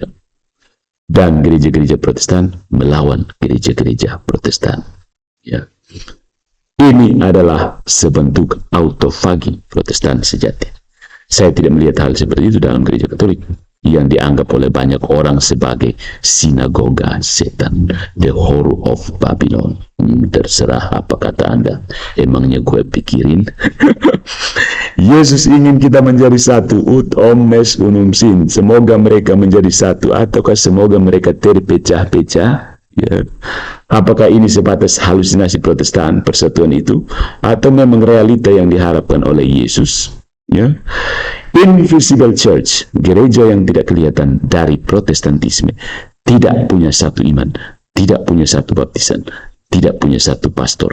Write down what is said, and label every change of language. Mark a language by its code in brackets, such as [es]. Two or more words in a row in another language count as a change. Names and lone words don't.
[id] Dan gereja-gereja Protestan melawan gereja-gereja Protestan. Ya. Ini adalah sebentuk autofagi Protestan sejati. Saya tidak melihat hal seperti itu dalam gereja Katolik yang dianggap oleh banyak orang sebagai sinagoga setan, [en] the horror of Babylon. [id] Terserah apa kata Anda. Emangnya gue pikirin? Yesus ingin kita menjadi satu, [la] ut omnes unum sin. [id] Semoga mereka menjadi satu, ataukah semoga mereka terpecah-pecah? Ya. Apakah ini sebatas halusinasi Protestan persatuan itu, atau memang realita yang diharapkan oleh Yesus? Ya. [en] Invisible Church, [id] gereja yang tidak kelihatan dari Protestantisme, tidak punya satu iman, tidak punya satu baptisan, tidak punya satu pastor.